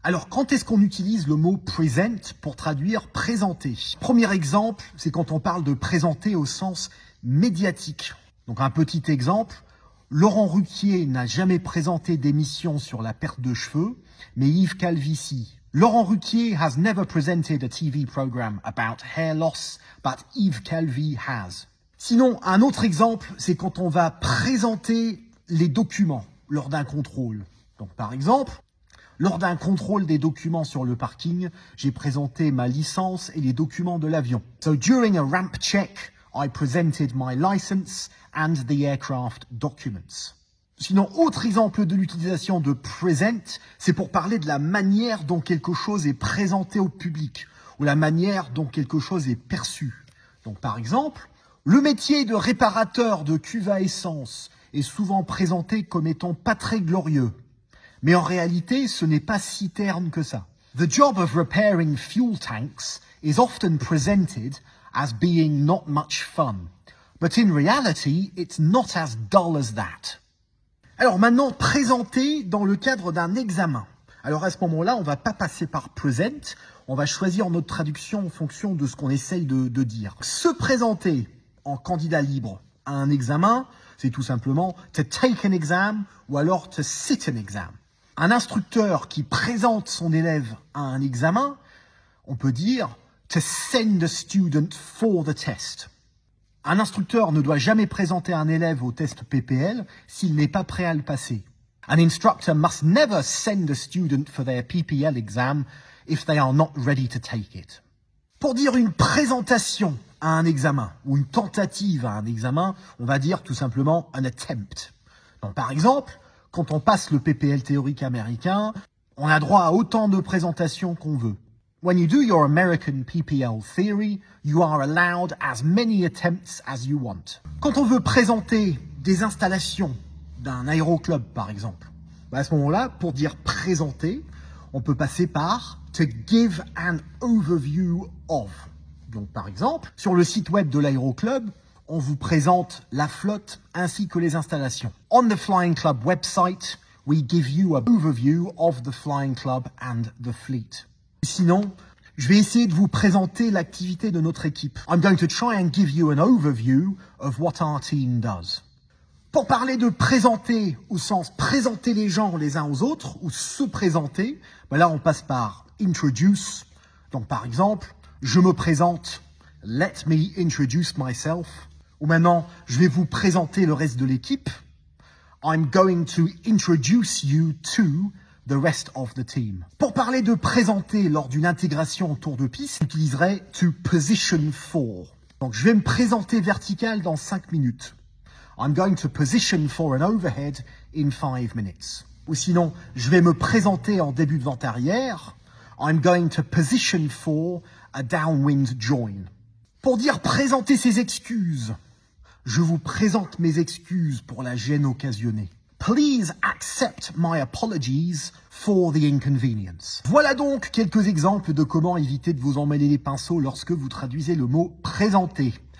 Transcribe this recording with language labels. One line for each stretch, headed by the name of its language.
French: Alors, quand est-ce qu'on utilise le mot « present » pour traduire « présenter » ? Premier exemple, c'est quand on parle de « présenter » au sens médiatique. Donc, un petit exemple, Laurent Ruquier n'a jamais présenté d'émission sur la perte de cheveux, mais Yves Calvi si.
English: Laurent Ruquier has never presented a TV program about hair loss, but Yves Calvi has.
French: Sinon, un autre exemple, c'est quand on va présenter les documents lors d'un contrôle. Donc, par exemple, lors d'un contrôle des documents sur le parking, j'ai présenté ma licence et les documents de l'avion.
English: So, during a ramp check, I presented my license and the aircraft documents.
French: Sinon, autre exemple de l'utilisation de present, c'est pour parler de la manière dont quelque chose est présenté au public ou la manière dont quelque chose est perçu. Donc, par exemple, le métier de réparateur de cuve à essence est souvent présenté comme étant pas très glorieux. Mais en réalité, ce n'est pas si terne que ça.
English: The job of repairing fuel tanks is often presented as being not much fun. But in reality, it's not as dull as that.
French: Alors maintenant, présenter dans le cadre d'un examen. Alors à ce moment-là, on ne va pas passer par present, on va choisir notre traduction en fonction de ce qu'on essaye de dire. Se présenter en candidat libre à un examen, c'est tout simplement
English: to take an exam
French: ou alors
English: to sit an exam.
French: Un instructeur qui présente son élève à un examen, on peut dire
English: to send a student for the test.
French: Un instructeur ne doit jamais présenter un élève au test PPL s'il n'est pas prêt à le passer.
English: An instructor must never send a student for their PPL exam if they are not ready to take it.
French: Pour dire une présentation à un examen ou une tentative à un examen, on va dire tout simplement
English: an attempt.
French: Donc, par exemple, quand on passe le PPL théorique américain, on a droit à autant de présentations qu'on veut.
English: When you do your American PPL theory, you are allowed as many attempts as you want.
French: Quand on veut présenter des installations d'un aéroclub, par exemple, à ce moment-là, pour dire présenter, on peut passer par
English: to give an overview of.
French: Donc, par exemple, sur le site web de l'aéroclub, on vous présente la flotte ainsi que les installations.
English: On the Flying Club website, we give you an overview of the Flying Club and the fleet.
French: Sinon, je vais essayer de vous présenter l'activité de notre équipe.
English: I'm going to try and give you an overview of what our team does.
French: Pour parler de présenter au sens présenter les gens les uns aux autres ou se présenter, là on passe par introduce. Donc par exemple, je me présente,
English: let me introduce myself.
French: Ou maintenant, je vais vous présenter le reste de l'équipe.
English: I'm going to introduce you to the rest of the team.
French: Pour parler de présenter lors d'une intégration en tour de piste, j'utiliserai
English: to position for.
French: Donc je vais me présenter vertical dans 5 minutes.
English: I'm going to position for an overhead in 5 minutes.
French: Ou sinon, je vais me présenter en début de vente arrière.
English: I'm going to position for a downwind join.
French: Pour dire présenter ses excuses, je vous présente mes excuses pour la gêne occasionnée.
English: Please accept my apologies for the inconvenience.
French: Voilà donc quelques exemples de comment éviter de vous emmêler les pinceaux lorsque vous traduisez le mot présenter.